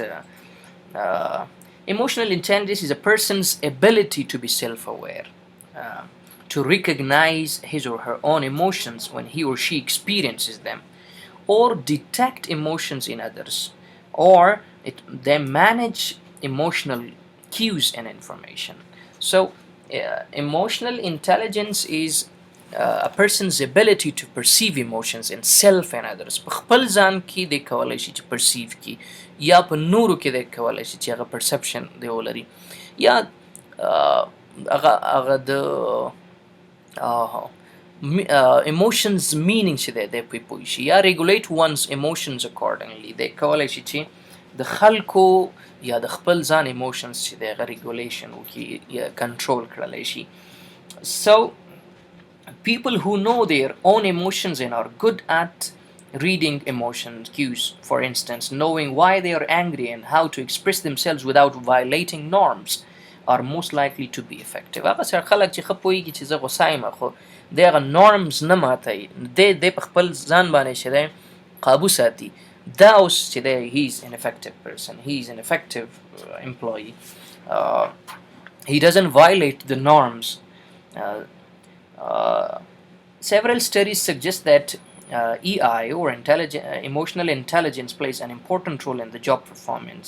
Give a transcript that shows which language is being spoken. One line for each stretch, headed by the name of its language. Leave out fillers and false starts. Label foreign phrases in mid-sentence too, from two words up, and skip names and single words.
English: Emotional intelligence is a person's ability to be self-aware, to recognize his or her own emotions when he or she experiences them, or detect emotions in others, or they manage emotional cues and information. So emotional intelligence is a person's ability to perceive emotions in self and others.
Pashto: په خپل ځان کې دی کولی شي چې perceive کړي, یا په نورو کې دی کولی شي چې هغه perception دی ولري, یا هغه د
English: emotions meaning
Pashto: چې دی پوی پوی شي, یا
English: regulate one's emotions accordingly.
Pashto: دی کولی شي چې د خلکو یا د خپل ځان ایموشنز چې د هغه ریګولیشن وکړي یا کنټرول کړلی شي.
English: So people who know their own emotions and are good at reading emotion cues, for instance, knowing why they are angry and how to express themselves without violating norms, are most likely to be effective.
Pashto: هغه سره خلک چې ښه پوهېږي چې زه غوسه یم خو د هغه نورمز نه ماتوي, دی په خپل ځان باندې چې دی قابو ساتي, دا اوس چې دی
English: he is an effective person, he is an effective employee. He doesn't violate the norms. Several studies suggest that EI or emotional intelligence plays an important role in the job performance.